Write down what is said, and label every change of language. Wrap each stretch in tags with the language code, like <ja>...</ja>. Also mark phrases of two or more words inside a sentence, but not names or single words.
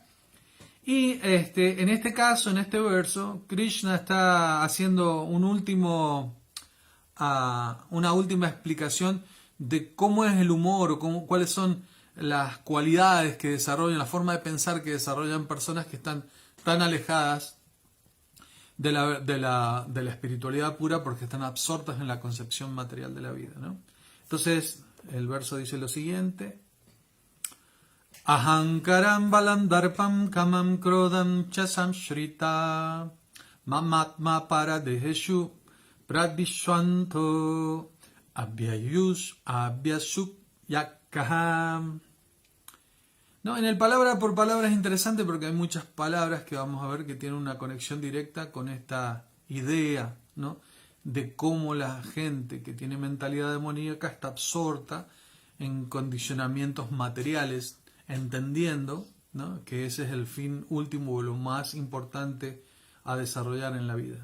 <es>Y en este caso, en este verso, Krishna está haciendo una última explicación de cómo es el humor o cuáles son las cualidades que desarrollan, la forma de pensar que desarrollan personas que están tan alejadas de la espiritualidad pura porque están absortas en la concepción material de la vida, ¿no? Entonces, el verso dice lo siguiente:</es> <sa>Ahankaram balam darpam kamam krodam cha samshrita mamatma paradeheshu pradvishwanto abhyasuk yakaham.</sa> <es>No, en el palabra por palabra es interesante porque hay muchas palabras que vamos a ver que tienen una conexión directa con esta idea, ¿no?, de cómo la gente que tiene mentalidad demoníaca está absorta en condicionamientos materiales, entendiendo, ¿no?, que ese es el fin último o lo más importante a desarrollar en la vida.</es>